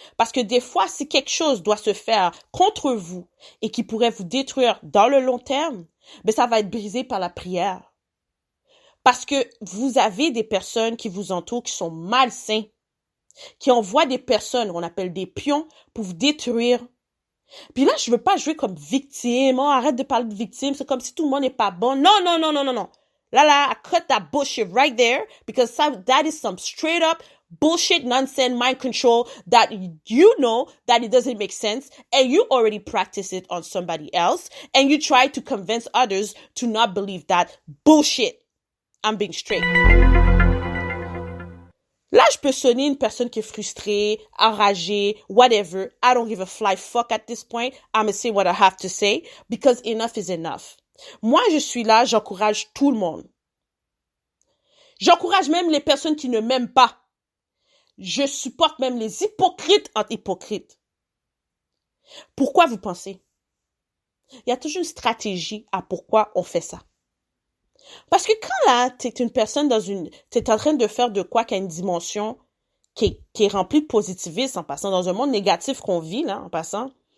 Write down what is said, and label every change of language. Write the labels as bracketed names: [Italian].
[French] Parce que des fois, si quelque chose doit se faire contre vous et qui pourrait vous détruire dans le long terme, ben ça va être brisé par la prière. Parce que vous avez des personnes qui vous entourent qui sont malsains, qui envoient des personnes, qu'on appelle des pions, pour vous détruire. Puis là, je veux pas jouer comme victime. Oh, arrête de parler de victime. C'est comme si tout le monde n'est pas bon. Non, non, non, non, non, non. [English] Là, I cut that bullshit right there because that is some straight up bullshit, nonsense, mind control that you know that it doesn't make sense and you already practice it on somebody else and you try to convince others to not believe that bullshit. I'm being straight. [French] Là, je peux sonner une personne qui est frustrée, enragée, whatever. [English] I don't give a fly fuck at this point. I'm gonna say what I have to say because enough is enough. [French] Moi, je suis là, j'encourage tout le monde. J'encourage même les personnes qui ne m'aiment pas. Je supporte même les hypocrites entre hypocrites. Pourquoi vous pensez? Il y a toujours une stratégie à pourquoi on fait ça. Parce que quand là, t'es une personne t'es en train de faire de quoi qui a une dimension qui est remplie de positivisme en passant dans un monde négatif qu'on vit, là, en passant.